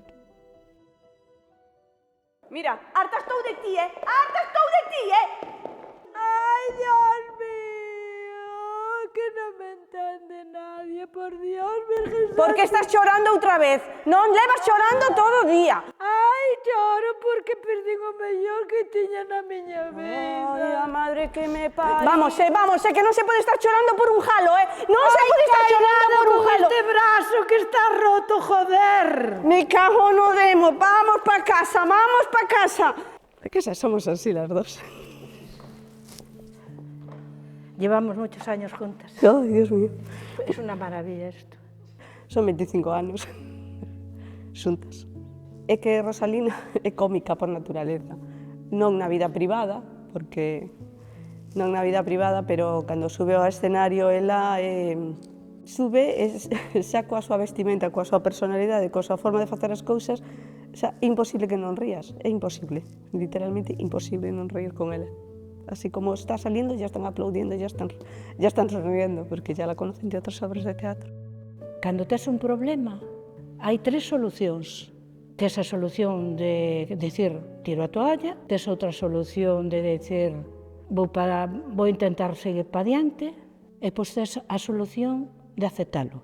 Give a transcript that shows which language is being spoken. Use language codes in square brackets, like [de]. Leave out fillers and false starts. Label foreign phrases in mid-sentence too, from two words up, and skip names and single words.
[gl] Mira, harta estou de ti, Harta estou de ti, Ai, Dios mío, que non me entende nadie, por Dios, Virgen Santa. Por que estás chorando outra vez? Non levas chorando todo o día. Ai, choro porque perdín o mellor que tiña na miña vida. Ai, a madre que me pariu. Vamos, que non se pode estar chorando por un jalo, Non se pode estar chorando por un jalo. Este brazo que está roto, joder. Me cago no demo, vamos pa casa, vamos pa casa. [es] Es que somos así las dos. Llevamos muchos años juntas. Ay, Dios mío. Es una maravilla esto. [gl] Son 25 anos xuntas. É que Rosalina é cómica por naturaleza. Non na vida privada, porque non na vida privada, pero cando sube ao escenario ela sube xa coa súa vestimenta, coa súa personalidade, coa súa forma de facer as cousas, xa é imposible que non rías, é imposible, literalmente imposible non rir con ela. [es] Así como está saliendo, ya están aplaudiendo, ya están sonriendo, porque ya la conocen de otras obras de teatro. [gl] Cando tes un problema, hai tres solucións. Tes a solución de decir, tiro a toalla, tes outra solución de decir, vou intentar seguir para diante, e pois tes a solución de aceptalo.